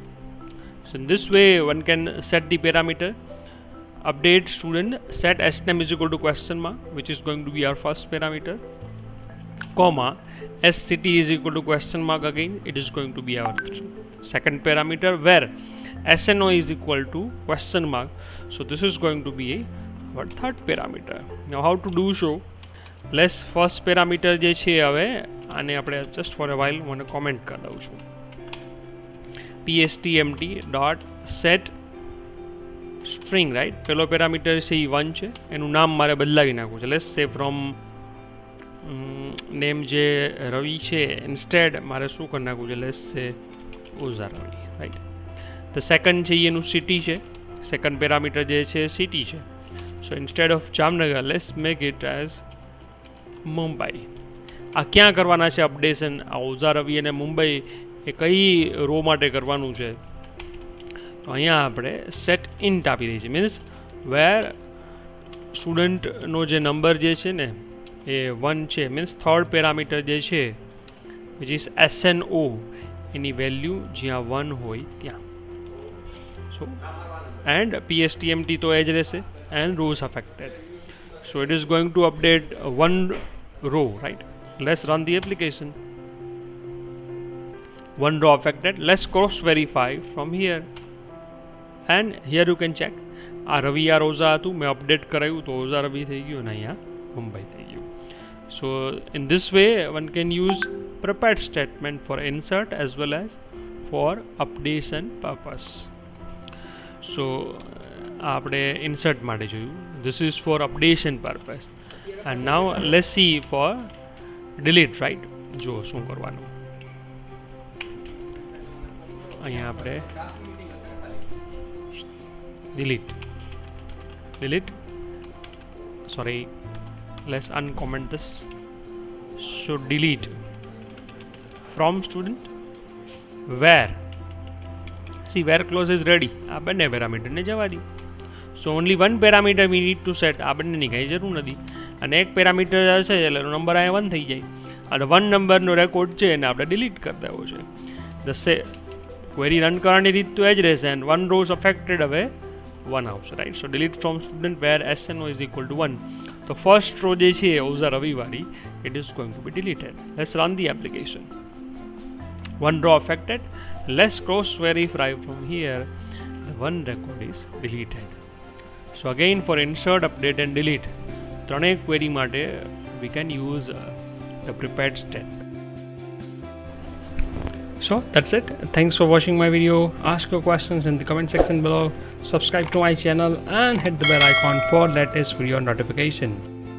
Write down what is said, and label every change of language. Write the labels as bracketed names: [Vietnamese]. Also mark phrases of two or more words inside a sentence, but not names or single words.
[English] So in this way one can set the parameter update student, set s name is equal to question mark, which is going to be our first parameter, comma s city is equal to question mark, again it is going to be our second parameter, where SNO is equal to question mark. So this is going to be our third parameter. Now how to do so? Let's first parameter [Gujarati] જે છે હવે આને આપણે [English] just for a while [Gujarati] મને comment કરી દઉં છું. [English] pstmt.set string, right? [Gujarati] પેલો parameter છે એ 1 છે, એનું નામ મારે બદલાવી નાખવું છે. [English] Let's say from name [Gujarati] જે રવિ છે instead મારે શું કરી નાખવું છે? [English] Let's say ઉઝા રવિ, right? The second [Gujarati] છે એનું city છે, [English] second parameter [Gujarati] જે છે city છે. [English] So instead of Jamnagar, let's make it as Mumbai. [Gujarati] આ ક્યાં કરવાના છે અપડેશન? આ ઉઝા રવિ અને મુંબઈ એ કઈ રો માટે કરવાનું છે? તો અહીંયા આપણે [English] set int [Gujarati] આપી દઈએ છીએ, [English] means where [Gujarati] સ્ટુડન્ટનો જે નંબર જે છે ને એ 1 છે, [English] means third parameter [Gujarati] જે છે [English] which is SNO [Gujarati] એની વેલ્યુ જ્યાં 1 હોય ત્યાં. [English] so and [Gujarati] PSTMT તો એ જ રહેશે [English] and rows affected. So it is going to update 1 row, right? Let's run the application. 1 row affected. Let's cross verify from here, and here you can check. [Gujarati] Ravi [Hindi] या रोजा [Gujarati] હતું મેં update કરાયું તો રોજા રવિ થઈ ગયું અને અહીંયા મુંબઈ થઈ ગયું. [English] So in this way one can use prepared statement for insert as well as for updation purpose. [Gujarati] So આપણે insert માટે જોયું. [English] This is for updation purpose. And now let's see for delete, right? [Gujarati] જો શું કરવાનું અહીંયા આપણે delete, sorry, [English] let's uncomment this. So delete from student, where, see where clause is ready, [Gujarati] આ બંને પેરામીટર ને જવા દી. [English] So only one parameter we need to set, [Gujarati] આ બંનેની કઈ જરૂર નથી. અને એક પેરામીટર હશે એટલે નંબર આ 1 થઈ જાય. અને 1 નંબરનો રેકોર્ડ છે એને આપણે ડિલીટ કરી દેવો છે. [English] the query [Gujarati] રન કરવાની રીત તો એ જ રહેશે, [English] and 1 rows affected [Gujarati] હવે 1 આવશે, [English] right? So delete from student where SNO is equal to 1. [Gujarati] તો [English] first row [Gujarati] જે છે ઉઝા રવિ વાળી, [English] it is going to be deleted. Let's run the application. 1 row affected. Let's cross verify from here. The 1 record is deleted. So again for insert, update and delete, [Gujarati] ત્રણેય query માટે [English] we can use the prepared step. So that's it. Thanks for watching my video. Ask your questions in the comment section below. Subscribe to my channel and hit the bell icon for latest video notification.